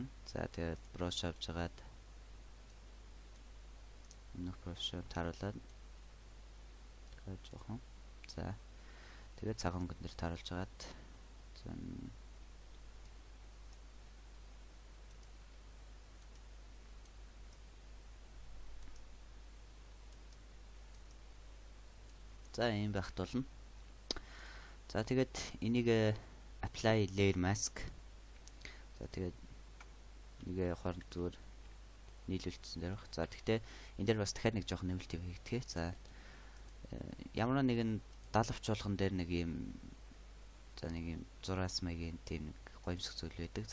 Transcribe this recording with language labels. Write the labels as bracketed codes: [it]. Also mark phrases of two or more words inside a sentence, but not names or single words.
[mn] За тэгээд brush авч агаад энэ brush таруулаад тэгээд жоохон за тэгээд цагаан гэн дээр таруулж агаад за ийм байх болно. За тэгээд энийг [en] apply layer mask. [mn] За тэгээд нэг хооронд зүгээр нийлүүлсэн дээр баг. За тэгтээ энэ дээр бас дахиад нэг жоохон нэмэлт хийгдэхээ. За ямар нэгэн далавч болгон дээр нэг юм за нэг юм зураас маягийн тийм нэг гоёмсох зүйл байдаг.